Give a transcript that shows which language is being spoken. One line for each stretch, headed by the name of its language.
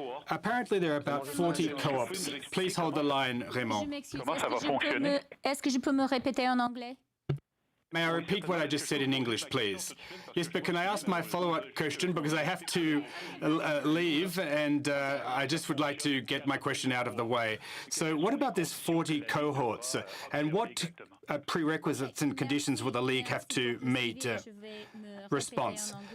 English: Apparently there are about 40 co-ops. Please hold the line, Raymond.
French: Est-ce que je peux me répéter en anglais?
English: May I repeat what I just said in English, please? Yes, but can I ask my follow-up question, because I have to leave, and I just would like to get my question out of the way. So what about this 40 cohorts, and what prerequisites and conditions will the league have to meet? Response.